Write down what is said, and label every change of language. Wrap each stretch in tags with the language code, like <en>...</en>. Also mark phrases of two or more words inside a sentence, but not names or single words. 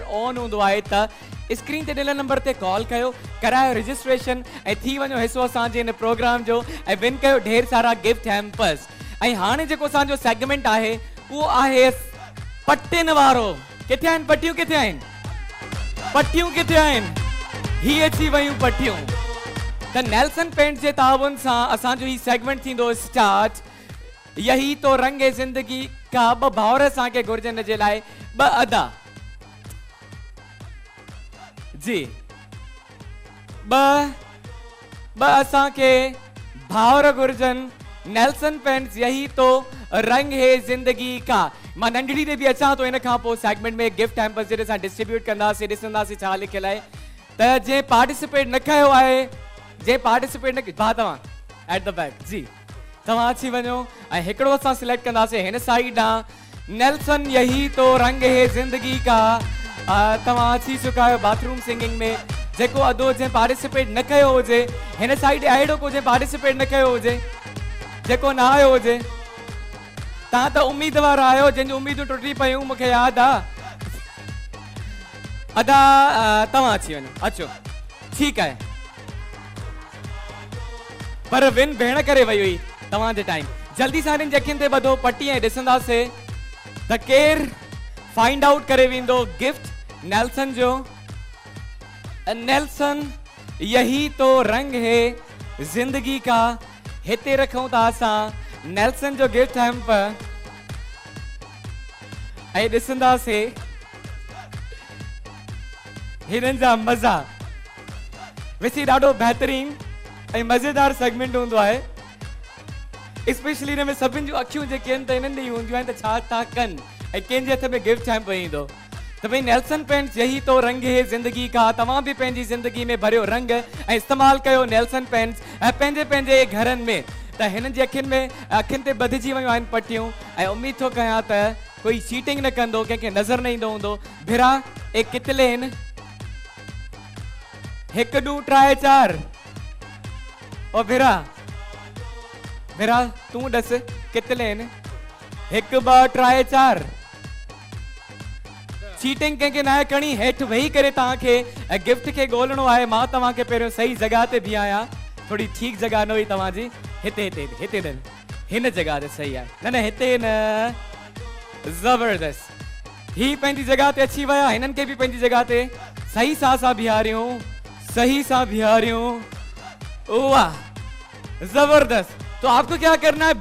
<sd>ऑन हूंदो आहे त स्क्रीन ते ॾिनल नंबर ते कॉल कयो करायो रजिस्ट्रेशन ऐं थी वञो हिस्सो असांजे हिन प्रोग्राम जो ऐं विन कयो ढेर सारा</sd> <en>gift hampers</en> <sd>ऐं हाणे जेको असांजो सेगमेंट आहे उहो आहे पटियुनि वारो किथे आहिनि पटियूं किथे आहिनि पटियूं किथे आहिनि ही अची वयूं पटियूं त नेल्सन पेंट्स जे ताबुन सां असांजो ही सेगमेंट थींदो स्टार्ट</sd> <hi>यही तो रंग है जिंदगी का</hi> <sd>ब भावर असांखे घुर्जनि जे लाइ ब अदा जी ब असांखे भावर घुर्जनि नेल्सन पेंट्स</sd> <hi>यही तो रंग है जिंदगी का</hi> <sd>मां नंढड़ी ते बि अचां तो इन खां पोइ सेगमेंट में</sd> <en>gift hampers</en> <sd>जॾहिं असां डिस्ट्रीब्यूट कंदासीं ॾिसंदासीं छा लिखियल आहे त जंहिं पार्टिसिपेट न कयो आहे जंहिं पार्टिसिपेट न भा तव्हां</sd> <en>at the back</en> <sd>जी तव्हां अची वञो ऐं हिकिड़ो असां सिलेक्ट कंदासीं हिन साइड ॾांहुं नेल्सन</sd> <hi>यही तो रंग है जिंदगी का</hi> <sd>तव्हां अची चुका आहियो</sd> <en>bathroom singing</en> <sd>में जेको अदो जंहिं पार्टिसिपेट न कयो हुजे हिन साइड अहिड़ो को जंहिं पार्टिसिपेट न कयो हुजे जेको न आयो हुजे तव्हां त उम्मीदवार आहियो जंहिंजूं उम्मीदूं टुटी पयूं मूंखे यादि आहे अदा तव्हां अची वञो अचो ठीकु आहे पर विन भेण करे वई हुई तव्हांजे टाइम जल्दी सां हिननि अखियुनि ते ॿधो पटी ऐं ॾिसंदासीं त केरु</sd> <en>find out</en> <sd>करे वेंदो गिफ्ट नेल्सन जो नेल्सन</sd> <hi>यही तो रंग है जिंदगी का</hi> <sd>हिते रखूं था असां नेल्सन जो</sd> <en>gift hamp</en> <sd>ऐं ॾिसंदासीं हिननि जा मज़ा वैसे ॾाढो बहितरीन ऐं मज़ेदार सेगमेंट हूंदो आहे स्पेशली हिन में सभिनि जूं अखियूं जेके आहिनि त हिननि ॾेई हूंदियूं आहिनि त छा था कनि ऐं कंहिंजे हथ में</sd> <en>gift hamp</en> <sd>ईंदो त भई नेल्सन पेंट्स</sd> <hi>यही तो रंग है जिंदगी का</hi> <sd>तव्हां बि पंहिंजी ज़िंदगी में भरियो रंग ऐं इस्तेमालु कयो नेल्सन पेंट्स ऐं पंहिंजे पंहिंजे घरनि में त हिननि जी अखियुनि ते ॿधिजी वियूं आहिनि पटियूं ऐं उमीद थो कयां त कोई चीटिंग न कंदो कंहिंखे नज़र न ईंदो हूंदो भिरा ए कितले आहिनि 1 2 3 4 ओ भिरा तूं ॾस कितले आहिनि 1 2 3 4 चीटिंग कंहिंखे न आहे करणी हेठि वेही करे तव्हांखे गिफ्ट खे ॻोल्हणो आहे मां तव्हांखे पहिरियों सही जॻह ते बीहारियां थोड़ी ठीक जगह न हुई तव्हांजी हिते न हिन जगह ते सही आहे न हिते न जबरदस्त ही पंहिंजी जगह ते अची विया हिननि खे बि पंहिंजी जगह ते सही सां बीहारियूं वाह जबरदस्त</sd> <hi>तो आपको क्या करना है</hi>